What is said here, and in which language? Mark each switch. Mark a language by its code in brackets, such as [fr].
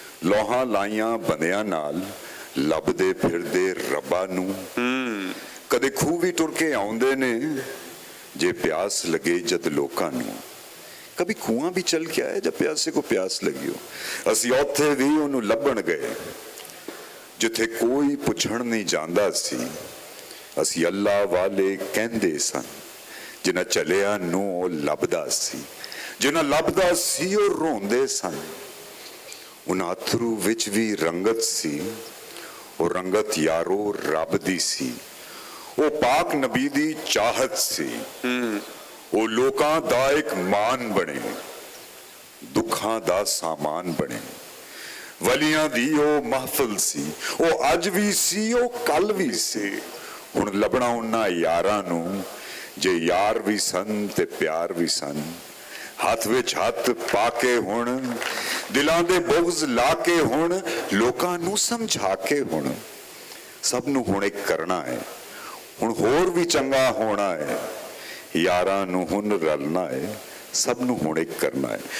[pa] لوہاں لائیاں بندیاں نال لبدے پھردے ربا نو, کدے کھو بھی ٹر کے آؤندے نے جے پیاس لگے جد لوکاں نو. [ur] کبھی کنواں بھی چل کے آئے جب پیاسے کو پیاس لگی ہو. [pa] اسی اوتھے بھی انہوں لبن گئے جتھے کوئی پچھڑ نہیں جاندا سی. اسی اللہ والے کہندے سن جنہ چلیا نو لبدا سی. جنہ لبدا سی اور روندے سن. ان اتھرو وچ بھی رنگت سی اور رنگت یارو رب دی سی. وہ پاک نبی دی چاہت سی. وہ لوکاں دا ایک مان بنے, دکھاں دا سامان بنے. ولیاں دی او محفل سی, او اج بھی سی او کل بھی سی. ہن لبنا انہاں یاراں نو جے یار بھی سن تے پیار بھی سن. ہاتھ وچ ہاتھ پا کے ہن دلاں دے بغض لا کے ہن لوکاں نو سمجھا کے ہن سب نو ہن ایک کرنا ہے. ہن ہور بھی چنگا ہونا ہے. یاراں نو ہن رلنا ہے, سب نو ہن ایک کرنا ہے.